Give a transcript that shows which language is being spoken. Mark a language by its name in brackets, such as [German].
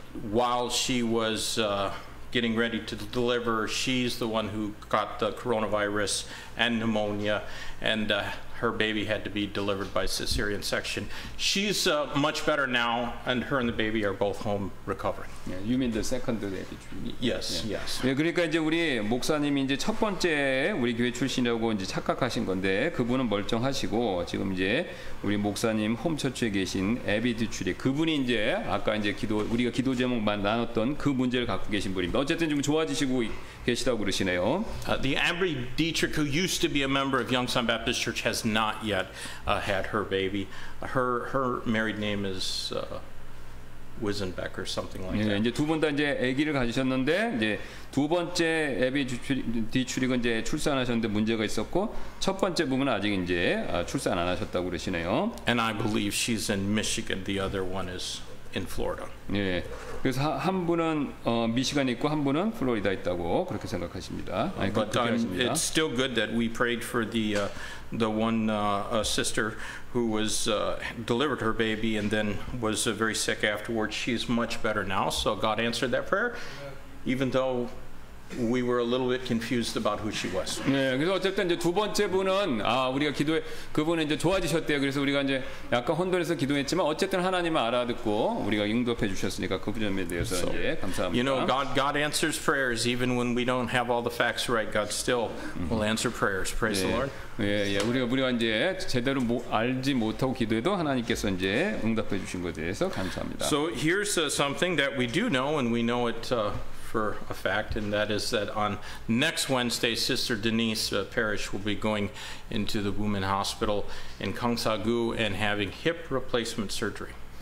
[English] while she was getting ready to deliver, she's the one who got the coronavirus and pneumonia, and her baby had to be delivered by cesarean section. She's much better now, and her and the baby are both home recovering. You mean the second baby? Yes, yes. [Korean] 예, 그러니까 이제 우리 목사님이 이제 첫 번째 우리 교회 출신이라고 이제 착각하신 건데 그분은 멀쩡하시고 지금 이제 우리 목사님 홈처치에 계신 에비 디추리 그분이 이제 아까 이제 우리가 기도 제목만 나눴던 그 문제를 갖고 계신 분입니다. 어쨌든 좀 좋아지시고 계시다고 그러시네요. [English] The Ambry Dietrich, who used to be a member of Youngstown Baptist Church, has not yet had her baby. Her married name is Wisenbeck or something like that. [Korean] 이제 두 분 다 이제 아기를 가지셨는데 이제 두 번째 에비 디추릭은 이제 출산하셨는데 문제가 있었고 첫 번째 부분은 아직 이제 출산 안 하셨다고 그러시네요. [English] And I believe she's in Michigan. The other one is in Florida. [Korean] 예. 그래서 한 분은 미시간에 있고 한 분은 플로리다 있다고 그렇게 생각하십니다. 아니, [English] But [Korean] 그렇게 하십니다. [English] it's still good that we prayed for the one sister who was delivered her baby and then was very sick afterwards. She's much better now, so God answered that prayer, even though we were a little bit confused about who she was. [Korean] 네, 그래서 어쨌든 이제 두 번째 분은 우리가 기도해 그분은 이제 좋아지셨대요. 그래서 우리가 이제 약간 혼돈해서 기도했지만 어쨌든 하나님은 알아듣고 우리가 응답해 주셨으니까 그 점에 대해서 이제 감사합니다. [English] You know, God answers prayers even when we don't have all the facts right. God still will answer prayers. Praise the Lord. [Korean] 예, 우리가 이제 제대로 알지 못하고 기도해도 하나님께서 이제 응답해 주신 것에 대해서 감사합니다. [English] So here's something that we do know, and we know it for a fact, and that is that on next Wednesday, Sister Denise Parrish will be going into the Women Hospital in Gangsa-gu and having hip replacement surgery.